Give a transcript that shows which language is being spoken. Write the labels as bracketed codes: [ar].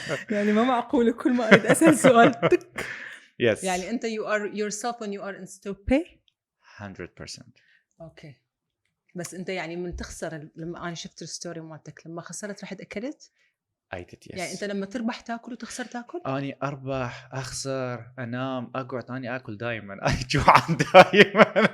[ar] يعني ما معقول كل ما أريد أسأل سؤال تك. [en] Yes. [ar] يعني أنت [en] you are yourself when you are in stupor. 100%. Okay. [ar] بس أنت يعني من تخسر لما أنا شفت الستوري مالتك لما خسرت رحت أكلت. [en] I did, yes. [ar] يعني أنت لما تربح تأكل وتخسر تأكل. أني أربح أخسر أنام أقعد أني أكل دائما أنا جوعان دائما.